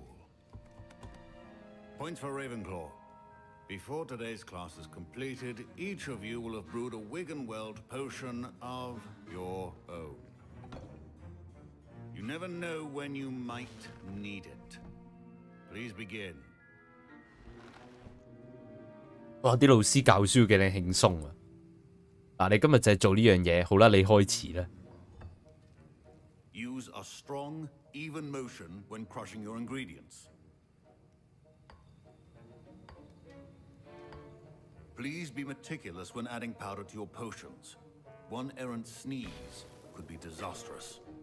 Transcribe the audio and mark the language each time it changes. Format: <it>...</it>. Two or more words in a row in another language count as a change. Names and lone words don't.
<en>Points for Ravenclaw. Before today's class is completed, each of you will have brewed a Wigan-Weld potion of your own. You never know when you might need it. Please begin.</en> <yue>哇！啲老師教書幾靚輕鬆啊！嗱，你今日就係做呢樣嘢，好啦，你開始啦。</yue> <en>Use a strong, even motion when crushing your ingredients. Please be meticulous when adding powder to your potions. One errant sneeze could be disastrous.</en>